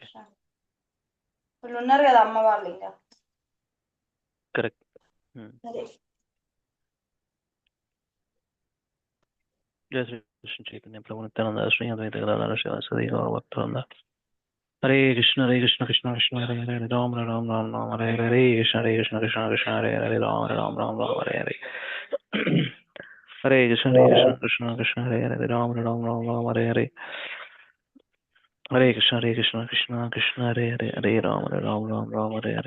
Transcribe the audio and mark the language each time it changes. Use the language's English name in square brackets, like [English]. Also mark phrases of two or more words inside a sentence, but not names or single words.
[Telugu] వాళ్ళు ఉన్నారు కదా అమ్మ వాళ్ళు ఇంకా. కరెక్ట్. అదే [Sanskrit] జయ శ్రీ కృష్ణ చైతన్య ప్రభు నిత్యానంద శ్రీ అద్వైత గదాధర శివాసది గౌరభక్తవృంద. హరే కృష్ణ కృష్ణ కృష్ణ హరే హరే రామ రామ రామ రామ హరే హరే కృష్ణ కృష్ణ కృష్ణ హరే హరే రామ రామ రామ రామ హరే హరే. హరే కృష్ణ కృష్ణ కృష్ణ హరే హరే రామ రామ రామ రామ హరే హరే. హరే కృష్ణ కృష్ణ కృష్ణ హరే హరే హరే రామ రామ రామ రామ హరే హరే.